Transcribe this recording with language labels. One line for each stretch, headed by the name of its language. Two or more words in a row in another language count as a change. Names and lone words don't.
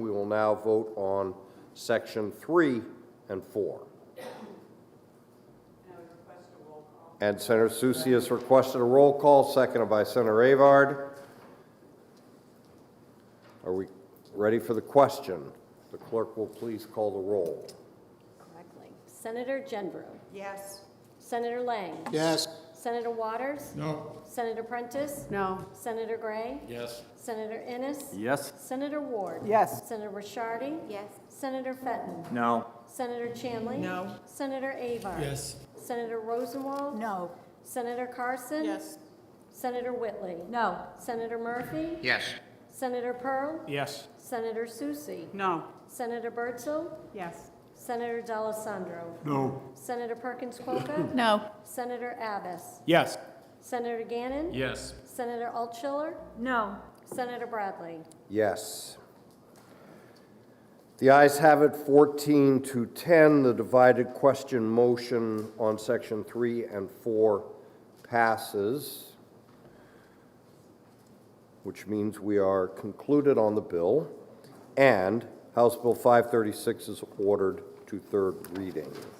English: We will now vote on section 3 and 4. And Senator Susi has requested a roll call, seconded by Senator Avard. Are we ready for the question? The clerk will please call the roll. Correctly. Senator Gendrew. Yes. Senator Lang. Yes. Senator Waters. No. Senator Prentice. No. Senator Gray. Yes. Senator Innes. Yes. Senator Ward. Yes. Senator Ricciardi. Yes. Senator Fenton. No. Senator Chanley. No. Senator Avard. Yes. Senator Rosenwald. No. Senator Carson. Yes. Senator Whitley. No. Senator Murphy. Yes. Senator Pearl. Yes. Senator Susi. No. Senator Birdsall. Yes. Senator D'Alessandro. No. Senator Perkins Quokka. No. Senator Abbas. Yes. Senator Gannon. Yes. Senator Altschiller. No. Senator Bradley. Yes. The ayes have it 14-10. The divided question motion on section 3 and 4 passes, which means we are concluded on the bill, and House Bill 536 is ordered to third reading.